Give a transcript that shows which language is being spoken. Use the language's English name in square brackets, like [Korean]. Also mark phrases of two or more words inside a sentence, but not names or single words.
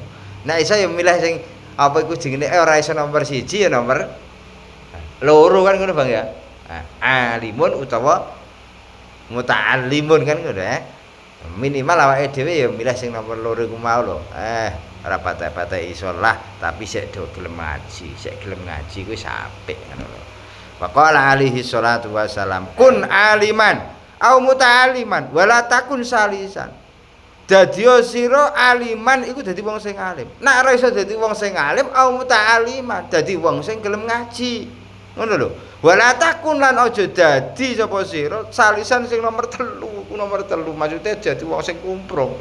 [Javanese] Nek iso ya milih sing apa iku jenenge ora iso nomor 1 ya nomor 2 kan ngono Bang ya. Alimun utawa muta'allimun kan ngono minimal awake dhewe ya milih sing nomor 2 iku mau lho. Ora patah-patah iso lah, tapi sik do gelem ngaji, sik gelem ngaji kuwi apik ngono lho. [Arabic] فقال عليه الصلاة والسلام كن عالما أو متعلما ولا تكن ثالثا. [Javanese] Dadi sira aliman iku dadi wong sing alim. Nek ora iso dadi wong sing alim [Arabic] أو متعلما, [Javanese] dadi wong sing gelem ngaji. Ngono lho. [Arabic] ولا تكن [Javanese] lan aja dadi sapa sira salisan sing nomor 3, nomor 3 maksudnya dadi wong sing kumprung.